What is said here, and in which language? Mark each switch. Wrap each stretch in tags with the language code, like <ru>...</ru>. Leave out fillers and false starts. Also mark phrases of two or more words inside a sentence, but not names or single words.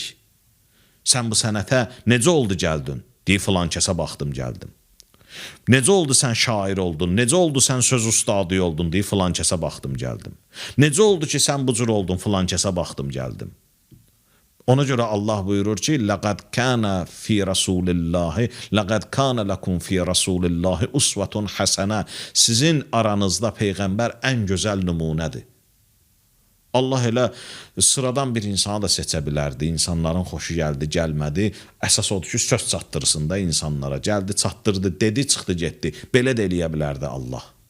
<az>Sən bu sənətə necə oldu gəldin? Deyib, filan kəsə baxdım, gəldim. Necə oldu sən şair oldun? Necə oldu sən söz ustadı oldun? Deyib, filan kəsə baxdım, gəldim. Necə oldu ki, sən bu cür oldun? Filan kəsə baxdım, gəldim. Ona görə Allah buyurur ki,</az> <ar>"لقد كان في رسول الله، لقد كان لكم في رسول الله أسوة حسنة."</ar> <az>Sizin aranızda Peyğəmbər ən gözəl nümunədir. Allah elə sıradan bir insanı da seçə bilərdi. İnsanların xoşu gəldi, gəlmədi. Əsas odur ki, söz çatdırsın da insanlara. Gəldi, çatdırdı, dedi, çıxdı, getdi. Belə də eləyə bilərdi Allah.</az>